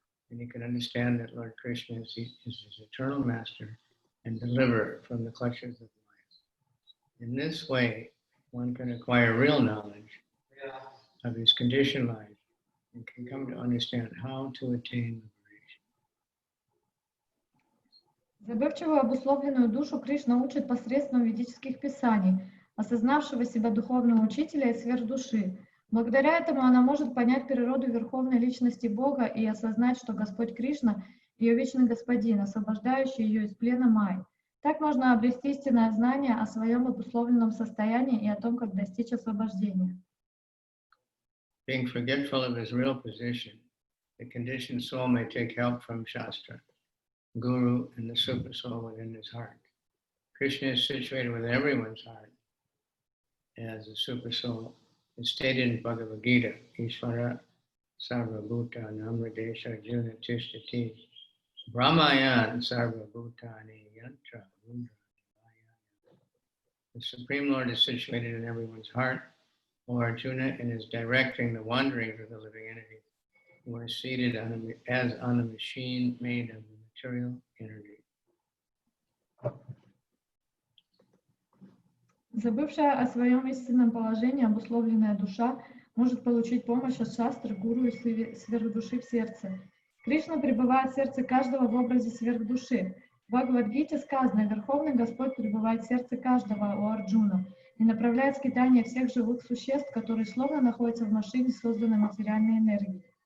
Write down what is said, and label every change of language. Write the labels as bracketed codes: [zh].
[en] And he can understand that Lord Krishna is his eternal master and deliverer from the clutches of life. In this way, one can acquire real knowledge of his conditioned life and can come to understand how to attain liberation. [ru] Забывчивую обусловленную душу Кришна учит посредством ведических писаний, осознавшего себя духовного учителя и сверхдуши. Благодаря этому она может понять природу Верховной Личности Бога и осознать, что Господь Кришна — ее вечный Господин, освобождающий ее из плена майи. Так можно обрести истинное знание о своем обусловленном состоянии и о том, как достичь освобождения. [en] Being forgetful of his real position, the conditioned soul may take help from Shastra, Guru, and the super soul within his heart. Krishna is situated within everyone's heart as a super soul. It's stated in Bhagavad Gita, [sa] Ishvara Sarvabhuta Namradesha Arjuna Tishtati Brahmayan Sarvabhutani Yantra Mundra. [en] The Supreme Lord is situated in everyone's heart, O Arjuna, and is directing the wanderings of the living entities who are seated as on a machine made of material energy. [ru] Забывшая о своем истинном положении, обусловленная душа может получить помощь от шастры, гуру и сверхдуши в сердце. Кришна пребывает в сердце каждого в образе сверхдуши. В Бхагавад-гите сказано: Верховный Господь пребывает в сердце каждого, у Арджуна, и направляет скитание всех живых существ, которые словно находятся в машине, созданной материальной энергией.